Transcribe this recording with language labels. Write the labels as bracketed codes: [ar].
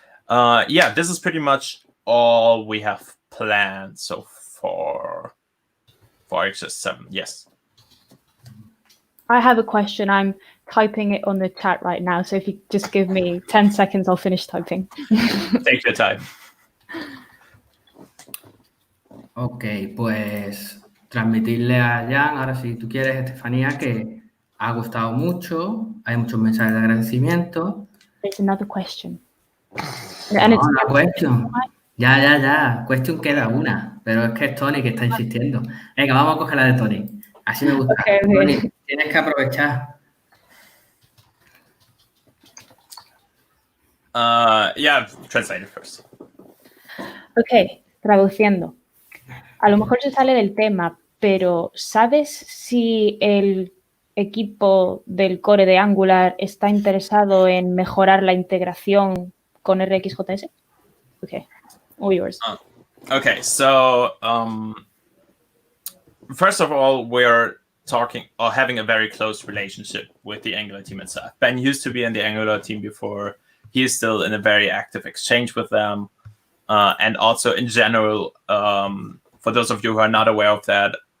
[en] Yeah, this is pretty much all we have planned so far for RxJS 7. Yes. I have a question. I'm typing it on the chat right now, so if you just give me 10 seconds, I'll finish typing. Take your time. [es] Ok, pues transmitirle a Jan, ahora si tú quieres, Estefanía, que ha gustado mucho, hay muchos mensajes de agradecimiento. [en] There's another question. [es] No, una question. Ya. Question queda una, pero es que es Tony que está insistiendo. Venga, vamos a coger la de Tony. Así me gusta. [en] Okay. [es] Tony, tienes que aprovechar. [en] Yeah, translate it first. [es] Ok, traduciendo. A lo mejor se sale del tema, pero ¿sabes si el equipo del core de Angular está interesado en mejorar la integración con RxJS? [en] Okay, all yours. Okay, so first of all, we're talking or having a very close relationship with the Angular team itself. Ben used to be in the Angular team before. He is still in a very active exchange with them. And also in general, for those of you who are not aware of that,